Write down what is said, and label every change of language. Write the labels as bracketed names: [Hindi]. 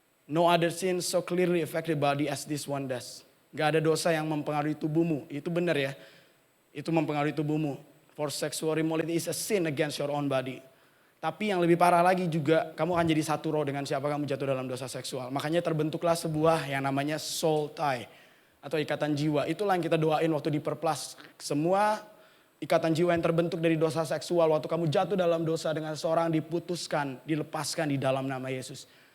[English] No other sin so clearly affect the body as this one does. [Indonesian] Gak ada dosa yang mempengaruhi tubuhmu. Itu benar ya. Itu mempengaruhi tubuhmu. [English] For sexual immorality is a sin against your own body. [Indonesian] Tapi yang lebih parah lagi juga, kamu akan jadi satu roh dengan siapa kamu jatuh dalam dosa seksual. Makanya terbentuklah sebuah yang namanya soul tie. Atau ikatan jiwa. Itulah yang kita doain waktu di Perplas. Semua ikatan jiwa yang terbentuk dari dosa seksual. Waktu kamu jatuh dalam dosa dengan seorang diputuskan, dilepaskan di dalam nama Yesus.